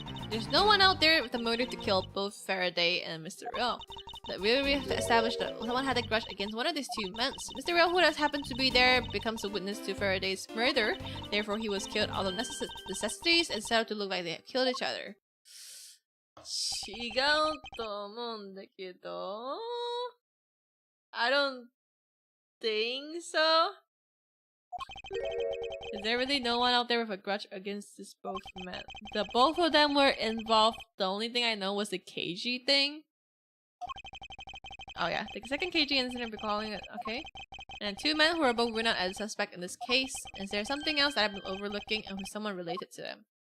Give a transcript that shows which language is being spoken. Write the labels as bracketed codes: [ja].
[en] There's no one out there with a motive to kill both Faraday and Mr. Real. That we have to establish that someone had a grudge against one of these two men. Mr. Real, who has happened to be there, becomes a witness to Faraday's murder. Therefore, he was killed out of necessities and set up to look like they have killed each other. [ja] 違うと思うんだけど [en] I don't think so. Is there really no one out there with a grudge against this both men? The both of them were involved. The only thing I know was the KG thing. Oh yeah, the second KG incident recalling it. Okay. And two men who are both ruled out as a suspect in this case. Is there something else that I've been overlooking and who's someone related to them?